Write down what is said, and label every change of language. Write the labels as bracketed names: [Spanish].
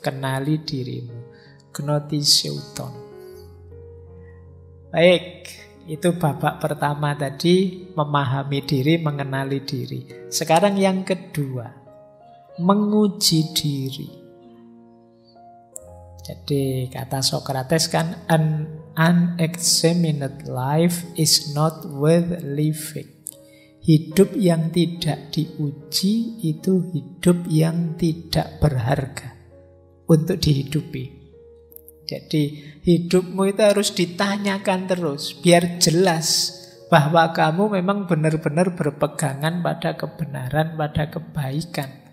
[Indonesian] Kenali dirimu. Gnotiseuton. Baik. Itu babak pertama tadi, memahami diri, mengenali diri. Sekarang yang kedua, menguji diri. Jadi kata Socrates kan, [English] an unexamined life is not worth living. [Indonesian] Hidup yang tidak diuji itu hidup yang tidak berharga untuk dihidupi. Jadi hidupmu itu harus ditanyakan terus, biar jelas bahwa kamu memang benar-benar berpegangan pada kebenaran, pada kebaikan.